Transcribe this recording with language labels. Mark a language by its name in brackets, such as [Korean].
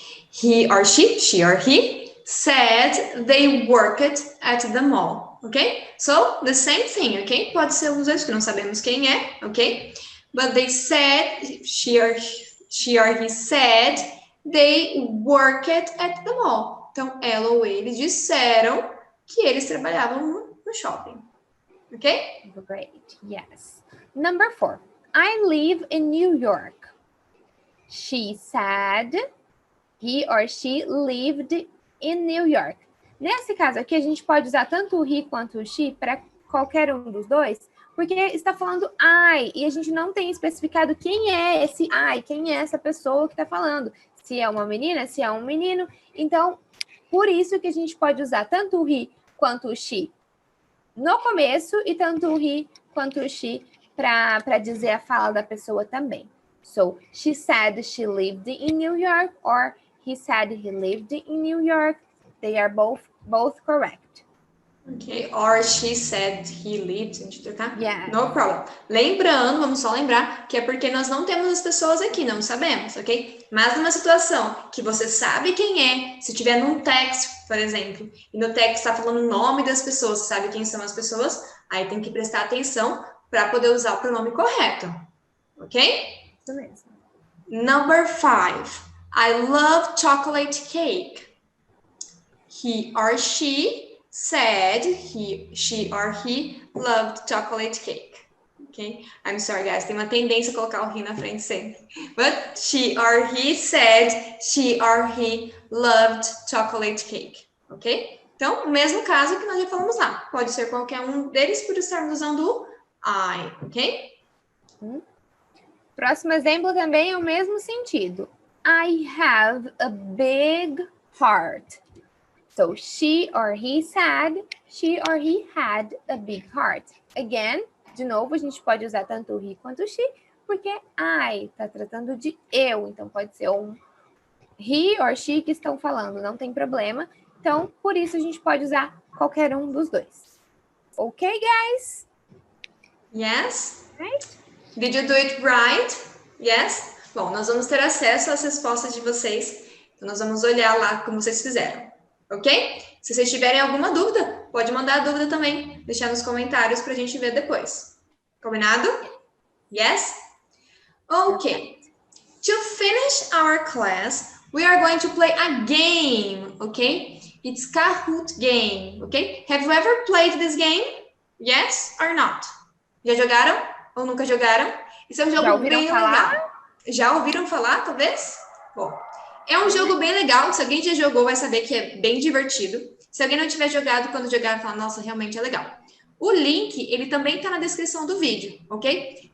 [English] He or she or he, said they worked at the mall. Ok? So, the same thing, ok? [Portuguese] Pode ser os dois que não sabemos quem é, ok? [English] But they said, she or he said, they worked at the mall. [Portuguese] Então, ela ou ele disseram que eles trabalhavam no shopping. [English] Ok? Great, yes. Number 4. I live in New York. She said he or she lived in New York. [Portuguese] Nesse caso aqui, a gente pode usar tanto o he quanto o she para qualquer um dos dois, porque está falando I, e a gente não tem especificado quem é esse I, quem é essa pessoa que está falando. Se é uma menina, se é um menino. Então, por isso que a gente pode usar tanto o he quanto o she no começo e tanto o he quanto o she para dizer a fala da pessoa também. [English] So, she said she lived in New York, or he said he lived in New York. They are both correct. Ok, or she said he lived, [Portuguese] a gente trocar? [English] Yes. No problem. [Portuguese] Lembrando, vamos só lembrar, que é porque nós não temos as pessoas aqui, não sabemos, ok? Mas numa situação que você sabe quem é, se tiver num texto, por exemplo, e no texto está falando o nome das pessoas, você sabe quem são as pessoas, aí tem que prestar atenção para poder usar o pronome correto, ok? Isso mesmo. [English] Number 5. I love chocolate cake. He or she said she or he loved chocolate cake. Okay? I'm sorry, guys. [Portuguese] Tem uma tendência a colocar o he na frente sempre. [English] But she or he said she or he loved chocolate cake. Ok? [Portuguese] Então, o mesmo caso que nós já falamos lá. Pode ser qualquer um deles por estarmos usando o I. [English] Ok? [Portuguese] Próximo exemplo também é o mesmo sentido. [English] I have a big heart. So she or he said, she or he had a big heart. [Portuguese] Again, de novo, a gente pode usar tanto o he quanto o she, porque I está tratando de eu. Então, pode ser um he or she que estão falando, não tem problema. Então, por isso, a gente pode usar qualquer um dos dois. [English] Ok, guys? Yes? Right? Did you do it right? Yes? [Portuguese] Bom, nós vamos ter acesso às respostas de vocês. Então, nós vamos olhar lá como vocês fizeram. Ok? Se vocês tiverem alguma dúvida, pode mandar a dúvida também. Deixar nos comentários para a gente ver depois. Combinado? Yes? Ok. [English] To finish our class, we are going to play a game, ok? It's Kahoot game, ok? Have you ever played this game? Yes or not? [Portuguese] Já jogaram ou nunca jogaram? Isso é um jogo bem legal. Já ouviram falar, talvez? Bom, é um jogo bem legal. Se alguém já jogou, vai saber que é bem divertido. Se alguém não tiver jogado, quando jogar, fala, nossa, realmente é legal. O link, ele também está na descrição do vídeo, ok?